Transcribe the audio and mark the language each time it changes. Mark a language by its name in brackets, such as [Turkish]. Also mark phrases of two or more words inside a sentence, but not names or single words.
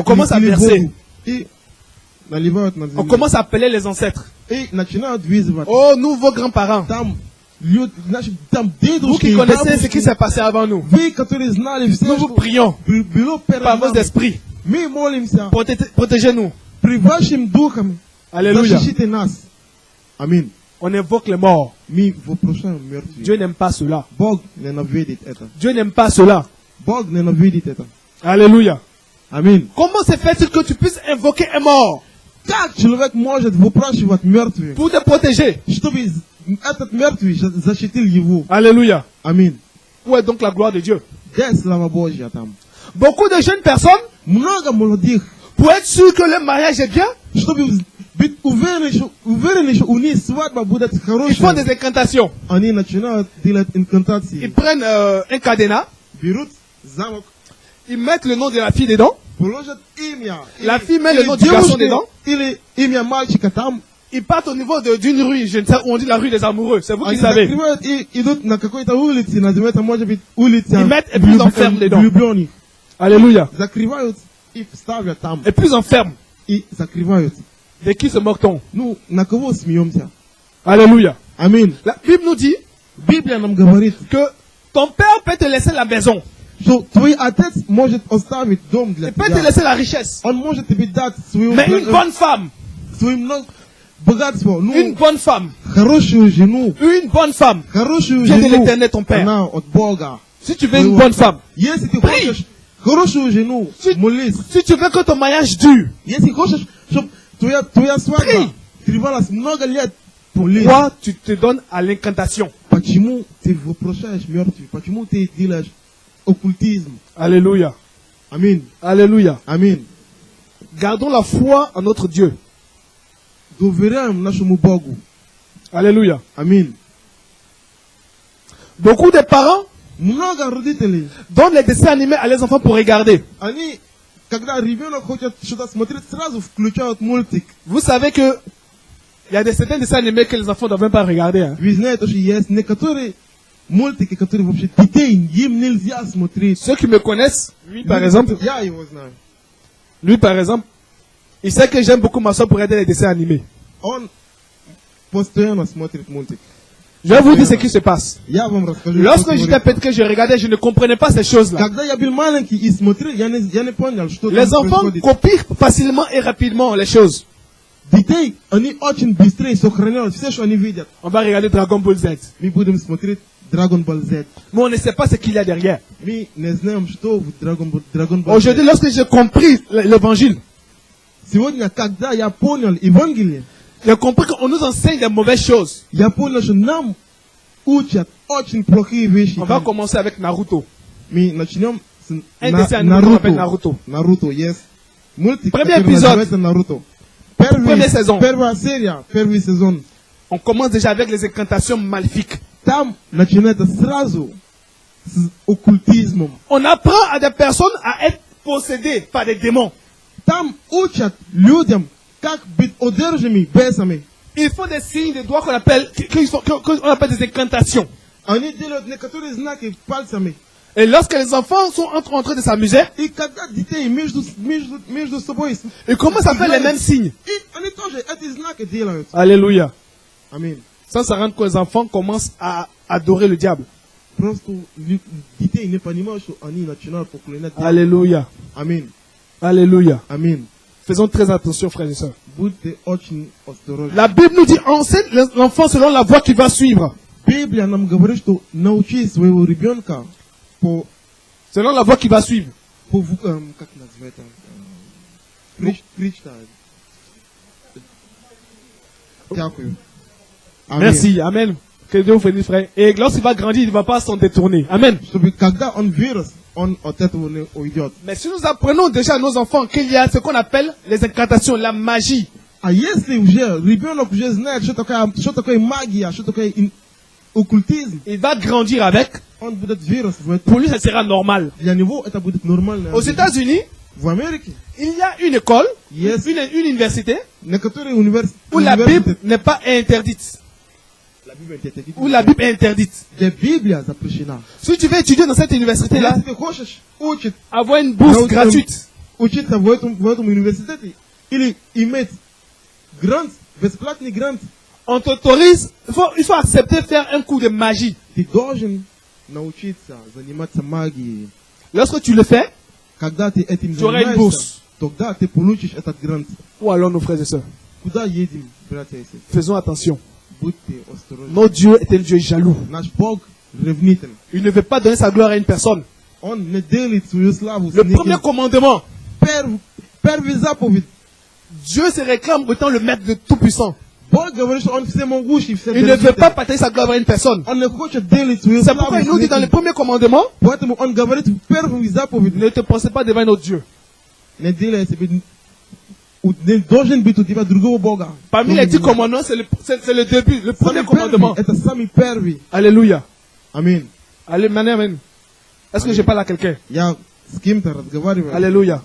[French] On commence à [Russian] или [French] verser. [Russian] воду, и наливают на [French] On [Russian] землю. [French] commence à appeler les ancêtres. [Russian] И начинают вызвать. [French] Oh, nous, vos grands-parents, [Russian] Там люди, наши, там [French] vous [Russian] дедушки, [French] qui [Russian] и [French] connaissez ce [Russian] бабушки, [French] qui s'est passé avant nous, [Russian] вы, которые знали все, [French] nous vous [Russian] что [French] prions [Russian] было перед [French] par vos [Russian] нами. [French] esprits. [Russian] Мы молимся, [French] Protégez-nous. [Russian] при вашим духом, [French] Alléluia. [Russian] защитите нас. Аминь. [French] On invoque les morts. [Russian] Мы вопрошаем мертвых. [French] Dieu n'aime pas cela. [Russian] Бог ненавидит это. [French] Dieu n'aime pas cela. [Russian] Бог ненавидит это. [French] Alléluia. [Russian] Аминь. [French] Comment se fait-il que tu puisses invoquer un mort [Russian] Как человек может выпрашивать мертвых, [French] pour te protéger? [Russian] чтобы этот мертвый защитил его? [French] Alléluia. [Russian] Аминь. [French] Où est donc la gloire de Dieu? [Russian] Где слава Божья там? [French] Beaucoup de jeunes personnes, [Russian] Много молодых, [French] pour être sûr que le mariage est bien, [Russian] чтобы быть уверены, что у них свадьба будет [French] ils font [Russian] хорошая, [French] des incantations. [Russian] они начинают делать [French] Ils [Russian] инкантации. [French] prennent un cadenas, [Russian] Берут замок, [French] ils mettent le nom de la fille dedans, [Russian] положат имя. [French] La [Russian] или- [French] fille met le [Russian] или [French] nom du garçon [Russian] девушки, [French] dedans. [Russian] или имя мальчика там. [French] ils partent au niveau d'une rue, je ne sais où on dit la rue des amoureux, c'est vous qui [Russian] Они [French] savez. [Russian] закрывают и идут на какой-то улице, называется, может быть, улица [French] Ils mettent et puis ils enferment dedans. [Russian] влюбленных. [French] Alléluia. [Russian] Закрывают и ставят там. [French] Et plus enferme. [Russian] И закрывают. [French] De qui se moque-t-on? [Russian] Ну, на кого смеемся? [French] Alléluia. [Russian] Аминь. [French] La Bible nous dit [Russian] Библия нам говорит, [French] que ton père peut te laisser la maison, [Russian] что твой отец может оставить дом для [French] il peut te [Russian] тебя. [French] laisser la richesse, [Russian] Он может тебе дать свою [French] mais une bonne femme, [Russian] богатство, ну, [French] une bonne femme, [Russian] хорошую жену, [French] une bonne femme, [Russian] хорошую [French] vient de [Russian] жену, [French] l'éternel ton père. [Russian] она от Бога. [French] Si tu veux une bonne femme, [Russian] Если ты [French] Prie. [Russian] хочешь хорошую жену, [French] Si- [Russian] молись. [French] si tu veux que ton mariage dure, [Russian] Если хочешь, чтобы твоя [French] Prie. [Russian] свадьба длилась много лет, молись. [French] toi, tu te donnes à l'incantation. [Russian] Почему ты вопрошаешь мертвых? Почему ты делаешь оккультизм? [French] Alléluia. [Russian] Аминь. [French] Alléluia. [Russian] Аминь. [French] Gardons la foi en notre Dieu. [Russian] Доверяем нашему Богу. [French] Alléluia. [Russian] Аминь. [French] Beaucoup de parents [Russian] Много родителей, [French] donnent les dessins animés à leurs enfants pour regarder. [Russian] они, когда ребенок хочет что-то смотреть, сразу включают мультик. [French] Vous savez que il y a certains dessins animés que les enfants ne doivent même pas regarder. Hein. [Russian] Вы знаете, что есть некоторые мультики, которые вообще детей им нельзя смотреть. [French] Ceux qui me connaissent, lui par exemple, [Russian] Я его знаю. [French] il sait que j'aime beaucoup ma soeur pour regarder les dessins animés. [Russian] Он постоянно смотрит мультик. [French] Je vais vous dire ce qui se passe. [Russian] Я вам расскажу. [French] Lorsque [Russian] что [French] j'étais [Russian] говорит. [French] petit, que je regardais, je ne comprenais pas ces choses-là. [Russian] Когда я был маленький и смотрел, я не понял, что [French] Les [Russian] там [French] enfants [Russian] происходит. [French] copient facilement et rapidement les choses. [Russian] Детей, они очень быстрее сохраняют все, что они видят. [French] On va regarder Dragon Ball Z. [Russian] Мы будем смотреть Dragon Ball Z. [French] Mais on ne sait pas ce qu'il y a derrière. [Russian] Мы не знаем, что в Dragon Ball [French] Aujourd'hui, [Russian] Z. [French] lorsque j'ai compris l'évangile, [Russian] Сегодня, когда я понял Евангелие, [French] j'ai compris qu'on nous enseigne des mauvaises choses. [Russian] я понял, что нам учат очень плохие вещи. [French] On va commencer avec Naruto. [Russian] Мы начнем с [French] Un dessin animé qu'on appelle Naruto. [Russian] Наруто, yes. Мультик, [French] Premier [Russian] который [French] épisode. [Russian] называется Наруто. [French] Première saison. [Russian] Первая серия, первый сезон. [French] On commence déjà avec les incantations maléfiques. [Russian] Там начинается сразу с оккультизмом. [French] On apprend à des personnes à être possédées par des démons. [Russian] Там учат людям, как быть одержимыми бесами. [French] Ils font des signes de doigts qu'on appelle des incantations. [Russian] Они делают некоторые знаки пальцами. [French] Et lorsque les enfants sont en train de s'amuser, [Russian] И когда детей между собой... [French] ils commencent à faire les mêmes signes. [Russian] И они тоже эти знаки делают. [French] Alléluia. [Russian] Аминь. [French] Sans se rendre compte que les enfants commencent à adorer le diable. [Russian] Просто детей не понимают, что они начинают поклонять. [French] Alléluia. [Russian] Аминь. [French] Alléluia. [Russian] Аминь. [French] Faisons très attention, frères et sœurs. [Russian] Будьте очень осторожны. [French] La Bible nous dit, enseigne l'enfant selon la voie qu'il va suivre. [Russian] Библия нам говорит, что научи своего ребенка [French] Selon la voie qu'il va suivre. [Russian] как называется, Дякую. Аминь. [French] Merci. Amen. Que Dieu vous bénisse, frère. Et lorsqu'il va grandir, il ne va pas s'en détourner. Amen. [Russian] Чтобы когда он вырос, он от этого не уйдет. [French] Mais si nous apprenons déjà à nos enfants qu'il y a ce qu'on appelle les incantations, la magie, [Russian] А если уже ребенок уже знает, что такое магия, что такое оккультизм, [French] il va grandir avec. [Russian] он будет вырос в этом. [French] Pour lui, ça sera normal. [Russian] Для него это будет нормально. [French] Aux États-Unis, [Russian] В Америке [French] il y a une école, Yes. une université, [Russian] некоторые [French] où la Bible n'est pas interdite. Où la Bible est interdite. [Russian] где Библия запрещена. [French] Si tu veux étudier dans cette université-là, [Russian] Если ты хочешь [French] avoir une bourse gratuite, [Russian] учиться в этом университете или иметь грант, бесплатный грант, [French] on t'autorise, il faut accepter de faire un cours de magie. [Russian] ты должен научиться заниматься магией. [French] Lorsque tu le fais, [Russian] Когда ты этим [French] tu auras une [Russian] занимаешься, [French] bourse. [Russian] тогда ты получишь этот грант. [French] Où allons nos frères et sœurs? [Russian] Куда едем, братья и сестры? [French] Faisons attention. [Russian] Будьте осторожны. [French] Notre Dieu est un Dieu jaloux. [Russian] Наш Бог ревнитель. [French] Il ne veut pas donner sa gloire à une personne. [Russian] Он не делит свою славу с [French] Le [Russian] неким. [French] premier commandement, [Russian] Первый заповедь. [French] Dieu se réclame comme étant le maître de tout puissant. [Russian] Бог говорит, что он всемогущий, [French] Il ne veut pas partager sa gloire à une personne. [Russian] Он не хочет делить свою [French] C'est [Russian] славу [French] pourquoi il [Russian] с [French] nous dit dans le [Russian] неким. [French] premier commandement, [Russian] Поэтому он говорит в первой заповеди, [French] ne te pensez pas devant notre Dieu. [Russian] не делай себе, не должен быть у тебя другого Бога. [French] Parmi les 10 commandements, c'est le début, le premier [Russian] Самый [French] commandement. [Russian] первый, это самый первый. [French] Alléluia. [Russian] Аминь. [French] Amen, amen. Est-ce que je parle à quelqu'un? [Russian] Я с кем-то разговариваю. [French] Alléluia.